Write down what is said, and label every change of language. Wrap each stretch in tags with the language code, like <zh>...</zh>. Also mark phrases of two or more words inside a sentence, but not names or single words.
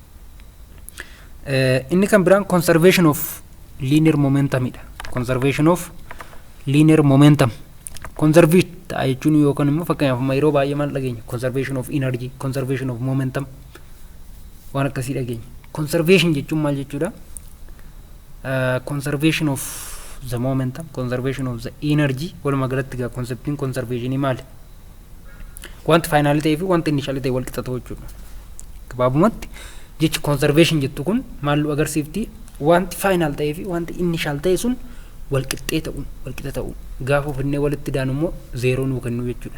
<om>Inni kan biraan</om> <en>conservation of linear momentum dha. Conservation of linear momentum.</en> <om>Conserve ta'a jechuun yookaan immoo fakkeenyaaf yeroo baay'ee maal dhageenya?</om> <en>Conservation of energy, conservation of momentum</en> <om>waan akkasii dhageenya. Conservation jechuun maal jechuudha?</om> <en>Conservation of the momentum, conservation of the energy.</en> <om>Walumaa galatti egaa conceptiin conservation maali? Wanti final ta'ee fi wanti initial ta'e wal qixa ta'uu jechuudha. Gabaabumatti jechi conservation jettu kun maal agarsiifti? Wanti final ta'ee fi wanti initial ta'e sun walqixxee ta'u gaafa ofinnee walitti daanu immoo zeeroo nuu kennu jechuudha.</om>